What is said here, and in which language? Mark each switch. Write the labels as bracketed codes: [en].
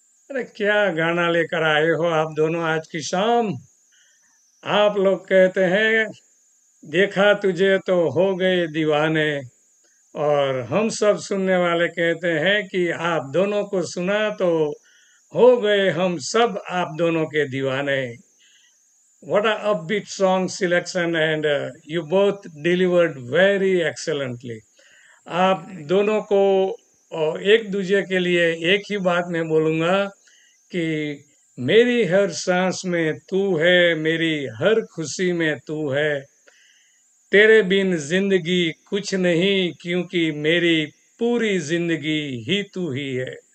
[hi] अरे क्या गाना लेकर आए हो आप दोनों आज की शाम। आप लोग कहते हैं देखा तुझे तो हो गए दीवाने, और हम सब सुनने वाले कहते हैं कि आप दोनों को सुना तो हो गए हम सब आप दोनों के दीवाने। [en] What a upbeat song selection, and you both delivered very excellently. [hi] आप दोनों को एक दूसरे के लिए एक ही बात मैं बोलूँगा कि मेरी हर सांस में तू है, मेरी हर खुशी में तू है, तेरे बिन जिंदगी कुछ नहीं, क्योंकि मेरी पूरी जिंदगी ही तू ही है।